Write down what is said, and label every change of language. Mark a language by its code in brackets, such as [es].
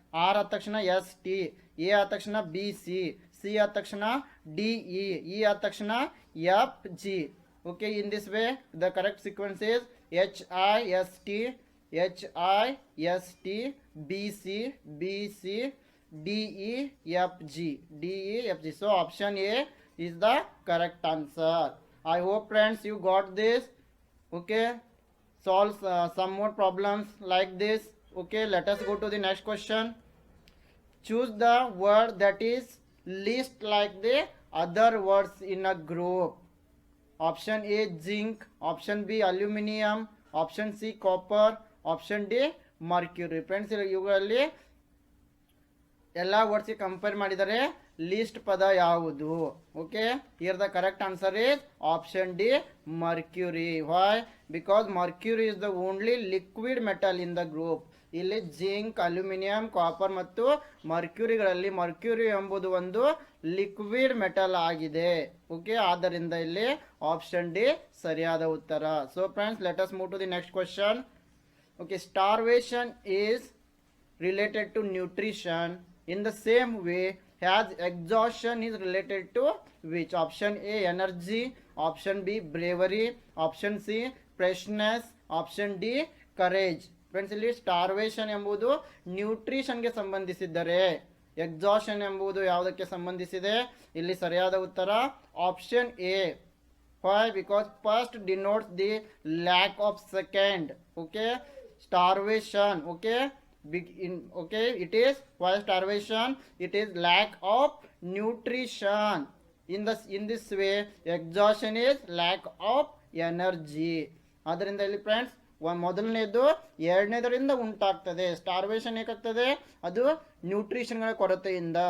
[kn] R ಆದ ತಕ್ಷಣ S T, A ಆದ ತಕ್ಷಣ ಬಿ ಸಿ, ಸಿ ಆದ ತಕ್ಷಣ ಡಿ ಇ, ಇ ಆದ ತಕ್ಷಣ F G. [en] Okay, in this way the correct sequence is H I S T, H I S T, B C, B C, D E F G, D E F G. So option A is the correct answer. I hope friends you got this. Okay, solve some more problems like this. Okay, let us go to the next question. Choose the word that is least like the other words in a group. Option A zinc, option B aluminum, option C copper, option D mercury. [kn] Friends, ಇವುಗಳಲ್ಲಿ ಎಲ್ಲ ವರ್ಡ್ಸ್ಗೆ compare ಮಾಡಿದರೆ list ಪದ ಯಾವುದು? [en] Okay, here the correct answer is option D mercury. Why? Because mercury is the only liquid metal in the group. [kn] ಇಲ್ಲಿ zinc, aluminium, copper ಮತ್ತು ಮರ್ಕ್ಯೂರಿಗಳಲ್ಲಿ mercury ಎಂಬುದು ಒಂದು liquid metal ಆಗಿದೆ. ಓಕೆ, ಆದ್ದರಿಂದ ಇಲ್ಲಿ ಆಪ್ಷನ್ ಡಿ ಸರಿಯಾದ ಉತ್ತರ. [en] So friends, let us move to the next question. Okay, starvation is related to nutrition in the same way as exhaustion is related to which? Option A energy, option B bravery, option C freshness, option D courage. [kn] Friends, ಇಲ್ಲಿ starvation ಎಂಬುದು ನ್ಯೂಟ್ರಿಷನ್ಗೆ ಸಂಬಂಧಿಸಿದ್ದರೆ exhaustion ಎಂಬುದು ಯಾವುದಕ್ಕೆ ಸಂಬಂಧಿಸಿದೆ? ಇಲ್ಲಿ ಸರಿಯಾದ ಉತ್ತರ option A. Y? [en] Because first denotes the lack of second. Okay, starvation. Okay, okay, it is why starvation? It is lack of nutrition. in this way exhaustion is lack of energy. [kn] ಆದ್ದರಿಂದ ಇಲ್ಲಿ friends ಮೊದಲನೇದು ಎರಡನೇದರಿಂದ ಉಂಟಾಗ್ತದೆ. Starvation ಏಕಾಗ್ತದೆ, ಅದು ನ್ಯೂಟ್ರಿಷನ್ಗಳ ಕೊರತೆಯಿಂದ.